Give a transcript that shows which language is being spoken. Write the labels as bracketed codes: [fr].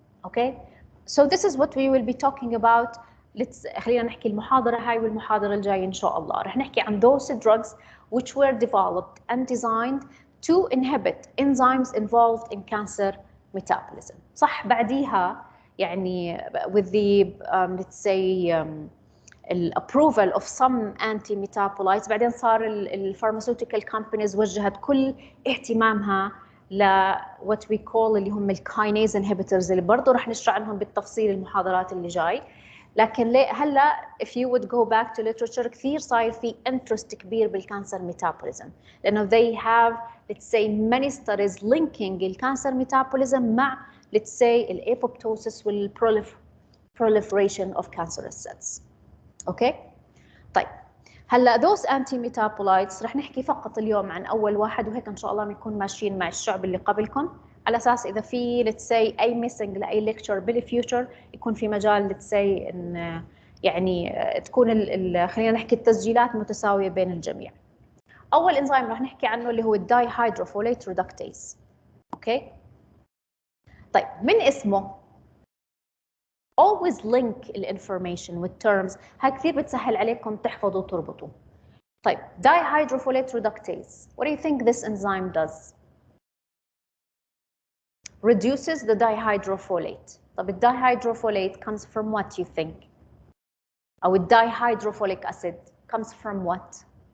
[en] Okay, so this is what we will be talking about. [ar] خلينا نحكي المحاضرة هاي والمحاضرة الجاية إن شاء الله رح نحكي عن [en] those drugs which were developed and designed to inhibit enzymes involved in cancer metabolism. [ar] صح بعديها يعني [en] with the let's say approval of some anti-metabolites [ar] بعدين صار pharmaceutical companies وجهت كل اهتمامها ل [en] what we call [ar] اللي هم الكاينيز inhibitors اللي برضه رح نشرح عنهم بالتفصيل المحاضرات اللي جاي. لكن هلا [en] if you would go back to literature [ar] كثير صاير في interest كبير بالكانسر ميتابوليزم لانه [en] they have let's say many studies linking [ar] الكانسر ميتابوليزم مع let's say الابوبتوسيس والproliferation [en] of cancerous cells. [ar] اوكي, طيب هلا [en] those anti-metabolites [ar] رح نحكي فقط اليوم عن اول واحد وهيك ان شاء الله بنكون ماشيين مع الشعب اللي قبلكم على اساس اذا في let's say اي missing لاي ليكتشر بالفيوتشر يكون في مجال let's say ان يعني تكون خلينا نحكي التسجيلات متساويه بين الجميع. اول انزيم رح نحكي عنه اللي هو الداي هيدروفوليت ريدكتيز. اوكي, طيب من اسمه [en] always link [ar] الانفورميشن والتيرمز, هاي كثير بتسهل عليكم تحفظوا وتربطوا. [en] طيب dihydrofolate reductase, what do you think this enzyme does? Reduces the dihydrofolate. طب dihydrofolate comes from what you think? أو dihydrofolic acid comes from what?